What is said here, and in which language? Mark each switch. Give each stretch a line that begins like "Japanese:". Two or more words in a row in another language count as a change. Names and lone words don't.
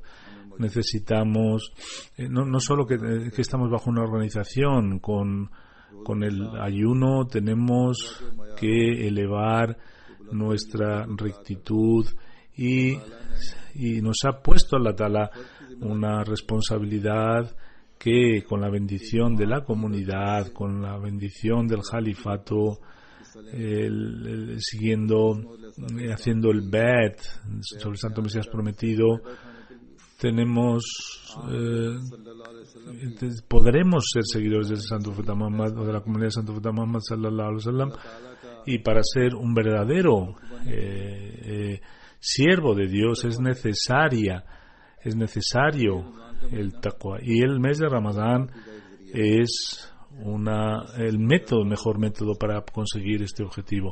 Spanish: Necesitamos no solo que estamos bajo una organización con el ayuno, tenemos que elevar nuestra rectitud, y nos ha puesto
Arabic: الله تعالى
Spanish: una responsabilidad que, con la bendición de la comunidad, con la bendición del califato, haciendo el bet sobre el santo Mesías prometido, podremos ser seguidores del santo profeta Muhammad, o de la comunidad del santo profeta Muhammad
Arabic: صلى الله عليه وسلم,
Spanish: y para ser un verdadero siervo de Dios es necesario el taqwa, y el mes de Ramadán es el mejor método para conseguir este objetivo.